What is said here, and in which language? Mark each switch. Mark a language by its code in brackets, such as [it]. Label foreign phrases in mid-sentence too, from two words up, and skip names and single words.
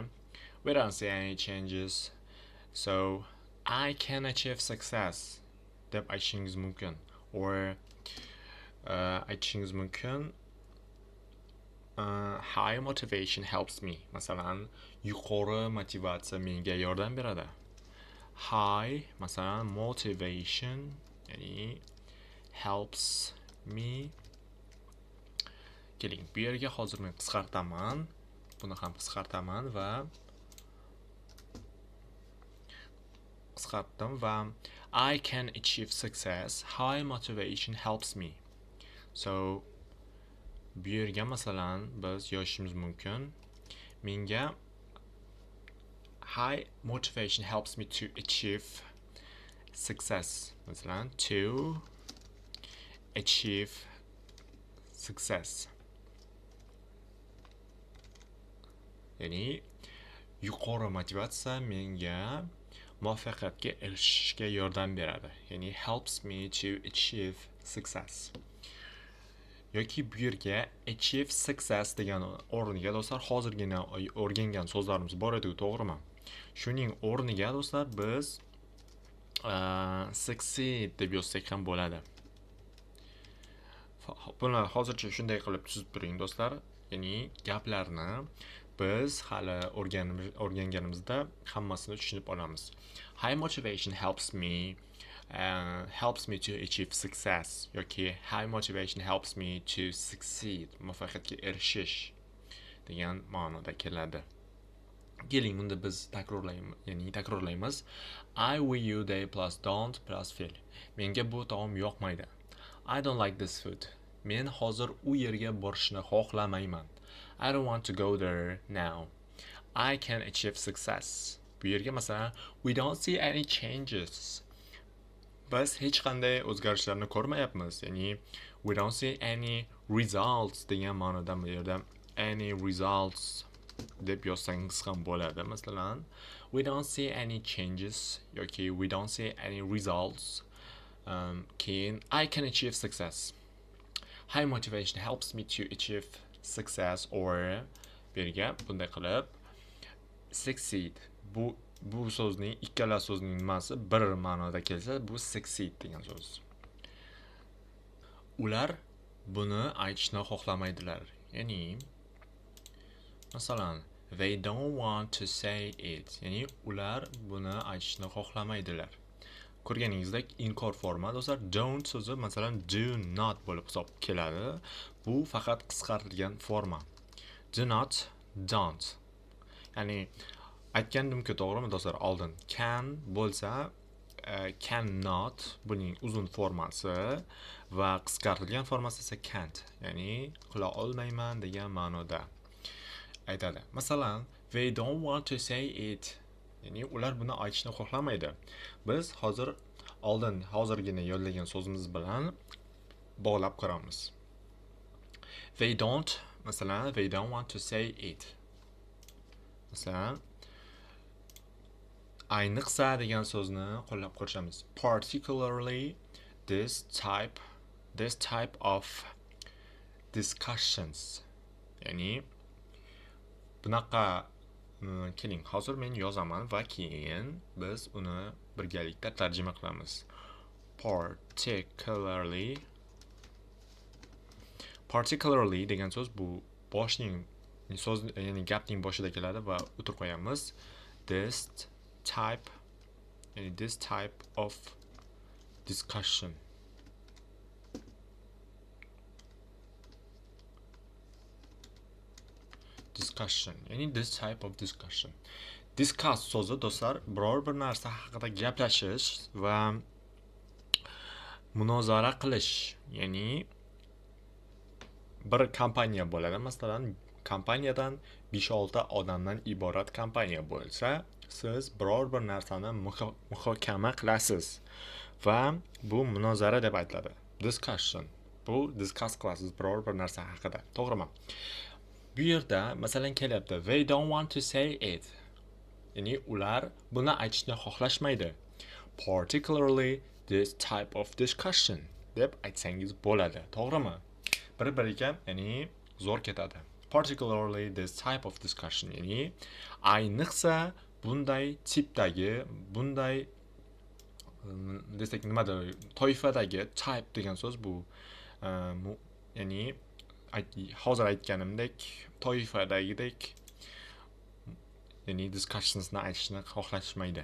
[en] We don't see any changes, so I can achieve success [uz] deb aytishingiz mumkin. [en] Or [uz] aytishingiz mumkin [en] high motivation helps me. [uz] Masalan, yuqori motivatsiya menga yordam beradi. [en] High, masalan, motivation, ya'ni helps me. [uz] Keling, bu yerga hozir men qisqartaman. Buni ham qisqartaman va qisqartdim va [en] I can achieve success. High motivation helps me. [uz] So bu yerga masalan biz yozishimiz mumkin. [en] Menga high motivation helps me to achieve success. Masalan, to achieve success. [uz] Ya'ni yuqori motivatsiya menga muvaffaqiyatga erishishga yordam beradi. [en] Ya'ni helps me to achieve success. [uz] Yoki bu yerga [en] achieve success [uz] degan o'rniga do'stlar hozirgina o'rgangan so'zlarimiz bor edi, to'g'rimi? Shuning o'rniga do'stlar biz succeed deb yozsak ham bo'ladi. Buni hozircha shunday qilib tuzib turing do'stlar. Ya'ni gaplarni biz hali o'rganganimizda hammasini tushunib olamiz. [en] High motivation helps me to achieve success yoki high motivation helps me to succeed, [uz] muvaffaqiyatga erishish degan ma'noda keladi. Keling, bunda biz takrorlaymiz. [en] I will you they plus don't plus feel. [uz] Menga bu taom yoqmaydi. [en] I don't like this food. [uz] Men hozir u yerga borishni xohlamayman. [en] I don't want to go there now. I can achieve success. [uz] Bu yerga masalan [en] we don't see any changes. [uz] Biz hech qanday o'zgarishlarni ko'rmayapmiz. Ya'ni [en] we don't see any results [uz] degan ma'noda bu yerda [en] any results [uz] deb yozsangiz ham bo'ladi. Masalan, [en] we don't see any changes yoki we don't see any results. Keyin I can achieve success. High motivation helps me to achieve success or [uz] birga bunday qilib [en] succeed. [uz] Bu so'zning ikkala so'zning nimasi bir ma'noda kelsa, bu succeed degan so'z. Ular buni aytishni xohlamaydilar. Ya'ni masalan, [en] they don't want to say it. [uz] Ya'ni ular buni aytishni xohlamaydilar. Ko'rganingizdek inkor forma do'stlar, don't so'zi masalan [en] do not [uz] bo'lib hisob keladi. Bu faqat qisqartirilgan forma. [en] Do not, don't. [uz] Ya'ni aytgandim-ku, to'g'rimi do'stlar? Oldin can bo'lsa cannot buning uzun formasi va qisqartirilgan formasi esa can't. Ya'ni qila olmayman degan ma'noda aytadi. Masalan, [en] they don't want to say it. [uz] Ya'ni ular buni aytishni xohlamaydi. Biz hozirgina yo'llagan so'zimiz bilan bog'lab ko'ramiz. [en] They don't want to say it. [uz] Masalan, ayniqsa degan so'zni qo'llab ko'rishamiz. [en] Particularly this type of discussions. [uz] Ya'ni bunaqa keling, hozir men yozaman va keyin biz uni birgalikda tarjima qilamiz. Particularly degan so'z bu boshning so'z, ya'ni gapning boshida keladi va o'tirib qo'yamiz. [en] This type of discussion. Ya'ni this type of discussion. [uz] Discuss so'zi do'stlar biror bir narsa haqida gaplashish va munozara qilish, ya'ni bir kompaniya bo'ladi. Masalan, kompaniyadan 5-6 odamdan iborat kompaniya bo'lsa, siz biror bir narsani muhokama qilasiz va bu munozara deb aytiladi. [en] Discussion. [uz] Bu discuss qilasiz biror bir narsa haqida. To'g'rimi? Bu yerda masalan kelyapti, [en] they don't want to say it. [uz] Ya'ni ular buni aytishni xohlashmaydi. [en] Particularly this type of discussion [uz] deb aytsangiz bo'ladi. To'g'rimi? Bir-biriga, ya'ni zo'r ketadi. [en] Particularly this type of discussion, [uz] ya'ni ayniqsa bunday tipdagi, bunday desak nimada, toifadagi, type degan so'z bu, ya'ni hozir aytganimdek, toifadagidek, ya'ni discussionsni aytishni xohlashmaydi.